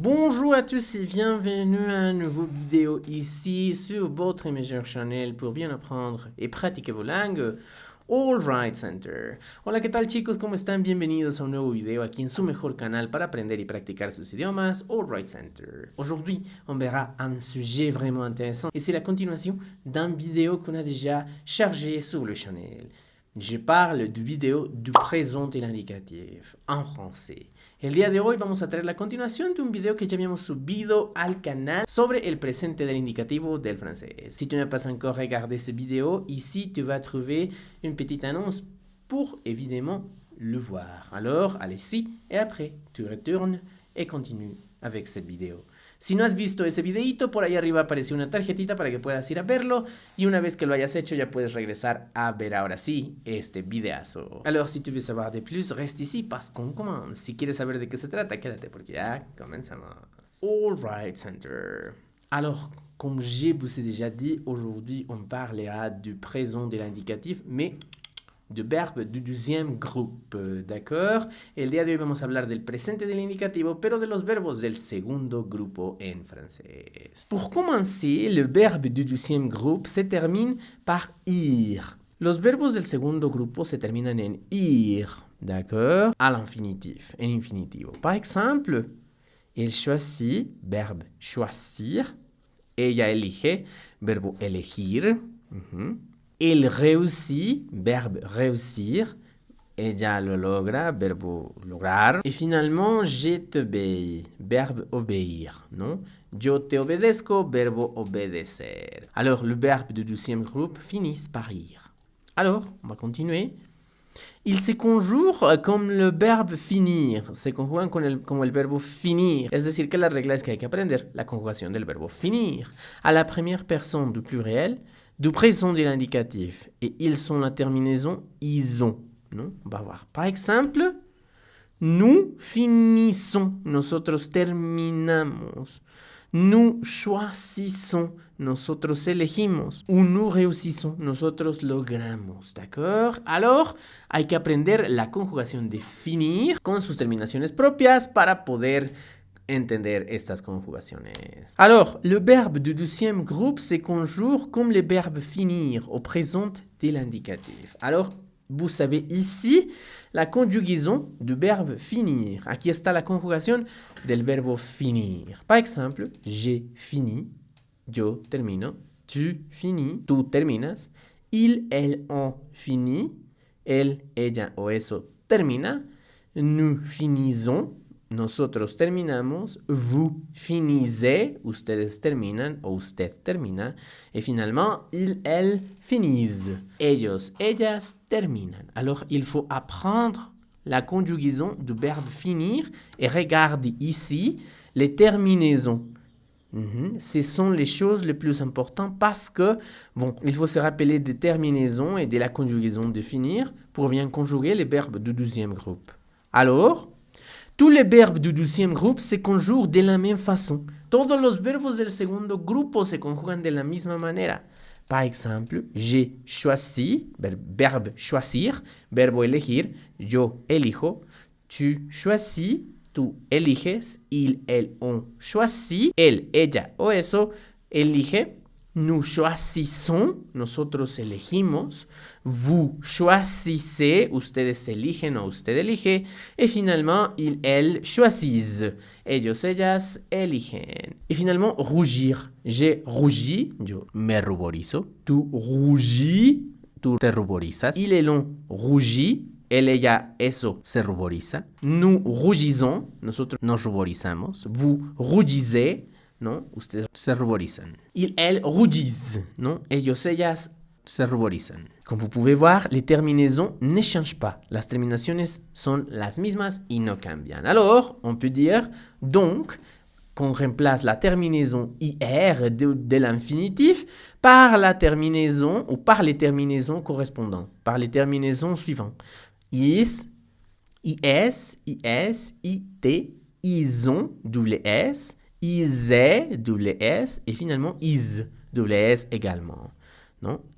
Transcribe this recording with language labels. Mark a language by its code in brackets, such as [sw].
[fr] Bonjour à tous et bienvenue à une nouvelle vidéo ici sur votre meilleur channel pour bien apprendre y practicar vos langues, All Right Center. [es] Hola, ¿qué tal chicos? ¿Cómo están? Bienvenidos a un nuevo video aquí en su mejor canal para aprender y practicar sus idiomas, All Right Center. [fr] Aujourd'hui, on verra un sujet vraiment intéressant et c'est la continuation d'une vidéo qu'on a déjà chargée sur le channel. Je parle du vidéo du présent de l'indicatif en français. [es] El día de hoy vamos a traer la continuación de un video que ya habíamos subido al canal sobre el presente del indicativo del francés. [fr] Si tu n'as pas encore regardé ce vidéo, ici tu vas trouver une petite annonce pour évidemment le voir. Alors, allez-y et après tu retournes et continues avec cette vidéo. [es] Si no has visto ese videito, por ahí arriba apareció una tarjetita para que puedas ir a verlo y una vez que lo hayas hecho ya puedes regresar a ver ahora sí este videazo. [fr] Alors si tu veux savoir de plus, reste ici parce qu'on commence. [es] Si quieres saber de qué se trata, quédate porque ya comenzamos. [en] All Right Center. [fr] Alors, comme je vous ai déjà dit, aujourd'hui on parlera du présent de l'indicatif, mais de verbe du deuxième groupe, ¿d'accord? [es] El día de hoy vamos a hablar del presente del indicativo, pero de los verbos del segundo grupo en francés. [fr] Pour commencer, le verbe du deuxième groupe se termine par ir. [es] Los verbos del segundo grupo se terminan en ir, [fr] d'accord? À l'infinitif, [es] en infinitivo. [fr] Par exemple, il choisit, verbe choisir. [es] Ella elige, verbo elegir. [fr] Il réussit, verbe réussir. [es] Ella lo logra, verbo lograr. [fr] Et finalement, je t'obéis, verbe obéir, non? [es] Yo te obedezco, verbo obedecer. [fr] Alors, le verbe du deuxième groupe finit par ir. Alors, on va continuer. Il se conjugue comme le verbe finir. [es] Se conjugan como el verbo finir. Es decir, que la regla es que hay que aprender la conjugación del verbo finir. [fr] À la première personne du pluriel, du présent de l'indicatif. Et ils sont la terminaison ils ont. Non? On va voir. Par exemple, nous finissons. [es] Nosotros terminamos. [fr] Nous choisissons. [es] Nosotros elegimos. [fr] Ou nous réussissons. [es] Nosotros logramos. ¿D'accord? Alors, hay que aprender la conjugación de finir con sus terminaciones propias para poder entender estas conjugaciones. [fr] Alors, le verbe du deuxième groupe se conjugue comme le verbe finir au présent de l'indicatif. Alors, vous savez ici la conjugaison du verbe finir. [es] Aquí está la conjugación del verbo finir. [fr] Par exemple, j'ai fini, [es] yo termino, [fr] tu finis, [es] tú terminas, [fr] il, elle, on finit, [es] él, ella o eso termina, [fr] nous finissons, [es] nosotros terminamos, [fr] vous finissez, [es] ustedes terminan o usted termina, [fr] et finalement, ils, elles finissent. [es] Ellos, ellas terminan. [fr] Alors, il faut apprendre la conjugaison du verbe finir et regarde ici les terminaisons. Ce sont les choses les plus importantes parce que, bon, il faut se rappeler des terminaisons et de la conjugaison de finir pour bien conjuguer les verbes du deuxième groupe. Alors, tous les verbes du deuxième groupe se conjuguent de la même façon. [es] Todos los verbos del segundo grupo se conjugan de la misma manera. [fr] Par exemple, j'ai choisi, verbe choisir, [es] verbo elegir, yo elijo, [fr] tu choisis, [es] tú eliges, [fr] il, elle, on choisit, [es] él, ella o eso elige, [fr] nous choisissons, [es] nosotros elegimos, [fr] vous choisissez, [es] ustedes eligen o usted elige, [fr] et finalement, ils, elles choisissent, [es] ellos, ellas eligen. [fr] Et finalement, rougir. J'ai rougi, [es] yo me ruborizo, [fr] tú rougis, [es] tú te ruborizas, [fr] il, elle, on rougit, [es] él, ella, eso se ruboriza, [fr] nous rougissons, [es] nosotros nos ruborizamos, [fr] vous rougissez, ¿no? [es] Ustedes se ruborizan. [fr] Ils, elles rougissent, ¿no? [es] Ellos, ellas se ruborizan. [fr] Comme vous pouvez voir, les terminaisons ne changent pas. [es] Las terminaciones son las mismas y no cambian. [fr] Alors, on peut dire donc qu'on remplace la terminaison IR de l'infinitif par la terminaison ou par les terminaisons correspondantes, par les terminaisons suivantes. Is, IS, IS, IT, ISON, double S, ISE, double S, et finalement IS, double S également. Non?